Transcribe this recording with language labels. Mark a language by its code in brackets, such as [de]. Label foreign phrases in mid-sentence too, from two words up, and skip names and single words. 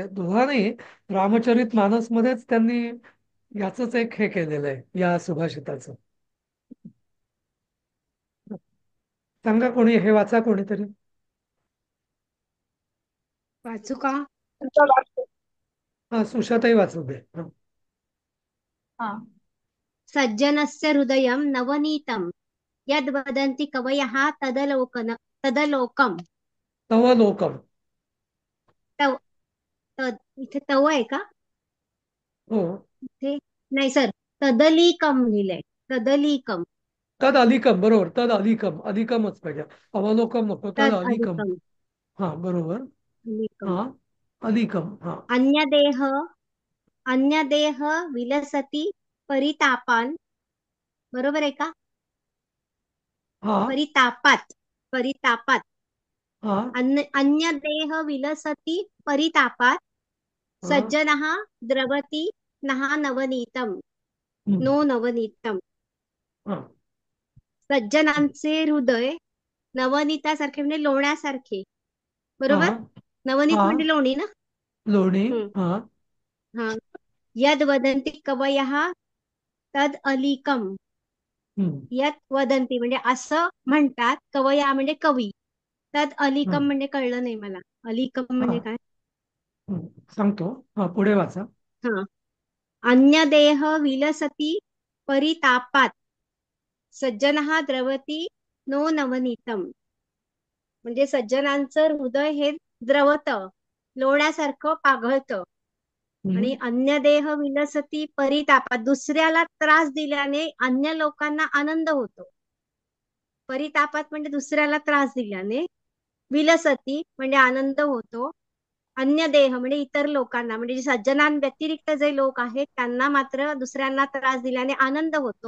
[mr] दोहा नाही, रामचरित मानस मध्येच त्यांनी याच एक हे केलेलं आहे, या सुभाषिताचं. सांगा कोणी, हे वाचा कोणीतरी. वाचू का? हा, सुशाताई वाचू दे. हा. हा. [sa] सज्जनस्य हृदयं नवनीतं यद् वदन्ति कवयः तदलोकम्. तव लोकम. [mr] तव इथे तव आहे का? हो. इथे नाही सर, तदलीकम लिहिलंय. [sa] तदलीकम. तद अलिकम, [mr] बरोबर. [sa] तद अलिकम, [mr] अलिकमच पाहिजे, अवलोकम नको. [sa] तद तद अलिकम. अलिकम. [mr] हा, बरोबर. [sa] अलिकम. [mr] हा, अलिकम. हा. [sa] अन्यदेह अन्यदेह विलसति परितापान. [mr] बरोबर आहे का? हा. [sa] परितापात. परितापात. [mr] हा. [sa] अन्यदेह विलसति परितापात [mr] हा. [sa] सज्जनः द्रवति नः नवनीतम. हम्म. नो नवनीतम. [mr] हा. सज्जनांचे हृदय नवनीतासारखे म्हणजे लोण्यासारखे. हा. बरोबर? नवनीत हा. म्हणजे लोणी ना? लोणी. हम्म. हा. हा. [sa] यद वदंती कवयः तद अलीकम. हम्म. यत वदंती [mr] म्हणजे असं म्हणतात, कवया म्हणजे कवी. तद हा. अलीकम म्हणजे कळलं नाही मला. [sa] अलीकम [mr] हा. म्हणजे काय? हम्म. सांगतो. हा, पुढे वाचा. हा. [sa] अन्यदेह विलसती परितापात सज्जनः द्रवती नो नवनीतम. [mr] म्हणजे सज्जनांचं हृदय हे द्रवतं, लोण्यासारखं पाघळतं. आणि हम्म. [sa] अन्य देह विलसती परितापात, [mr] दुसऱ्याला त्रास दिल्याने अन्य लोकांना आनंद होतो. परितापात म्हणजे दुसऱ्याला त्रास दिल्याने, विलसती म्हणजे आनंद होतो, [sa] अन्य देह [mr] म्हणजे इतर लोकांना, म्हणजे जे सज्जनांव्यतिरिक्त जे लोक आहेत त्यांना मात्र दुसऱ्यांना त्रास दिल्याने आनंद होतो.